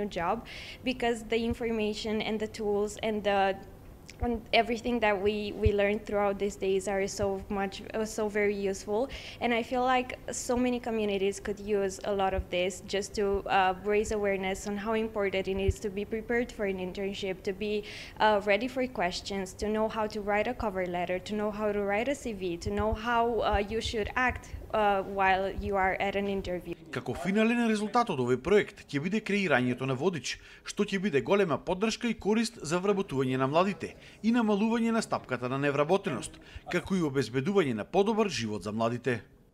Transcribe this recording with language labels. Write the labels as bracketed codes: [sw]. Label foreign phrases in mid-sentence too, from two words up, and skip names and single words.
[en] job, because the information and the tools and everything that we learned throughout these days are so very useful, and I feel like so many communities could use a lot of this just to raise awareness on how important it is to be prepared for an internship, to be ready for questions, to know how to write a cover letter, to know how to write a CV, to know how you should act while you are at an interview. [mk] Како финален резултат од овој проект ќе биде креирањето на водич, што ќе биде голема поддршка и корист за вработување на младите и намалување на стапката на невработеност, како и обезбедување на подобар живот за младите.